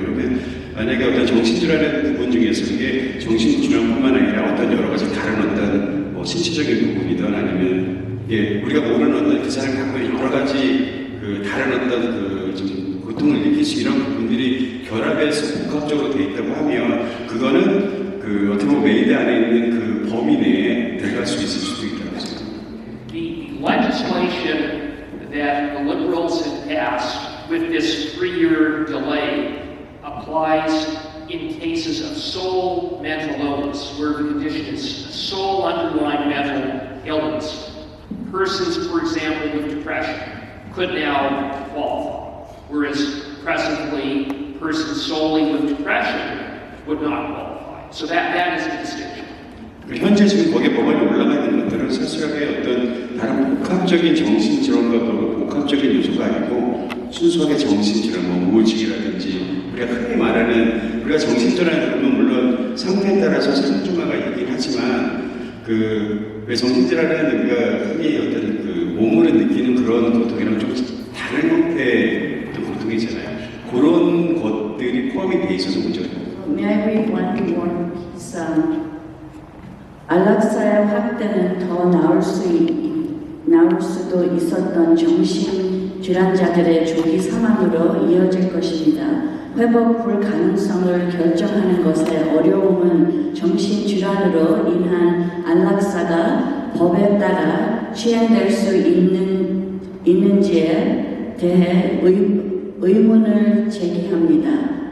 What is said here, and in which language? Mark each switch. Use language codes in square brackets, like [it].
[ko] 그러면 만약에 어떤 정신질환의 부분 중에서 이게 정신질환뿐만 아니라 어떤 여러 가지 다른 어떤 뭐 신체적인 부분이든 아니면 우리가 모르는 어떤 그 사람이 갖고 있는 여러 가지 그 다른 어떤 그 좀 고통을 느낄 수 이런 부분들이 결합해서 복합적으로 돼 있다고 하면 그거는 그 어떻게 보면 메이드 안에 있는 그 범위 내에 들어갈 수 있을 수도 있다고 생각합니다. [en] The legislation that the Liberals have passed with this 3-year delay applies in cases of sole mental illness, where the condition is sole underlying mental illness. Persons, for example, with depression could now qualify, whereas presently, persons solely with depression would not qualify. So that is the distinction. [ko] 현재 지금 거기에 법안이 올라가 있는 것들은 사실하게 어떤 다른 복합적인 정신질환과 복합적인 요소가 아니고 순수하게 정신질환, 뭐 우울증이라든지 우리가 흔히 말하는 우리가 정신질환을 보면 물론 상태에 따라서 상중하가 있긴 하지만 왜 정신질환은 우리가 흔히 어떤 그 몸으로 느끼는 그런 고통이랑 좀 다른 형태의 어떤 고통이잖아요. 그런 것들이 포함이 돼 있어서 문제가 있고. [en] May I read one more piece? [ko] 안락사의 확대는 더 나올 수도 있었던 정신질환자들의 조기 사망으로 이어질 것입니다. 회복 불가능성을 결정하는 것의 어려움은 정신질환으로 인한 안락사가 법에 따라 시행될 수 있는지에 대해 의문을 제기합니다.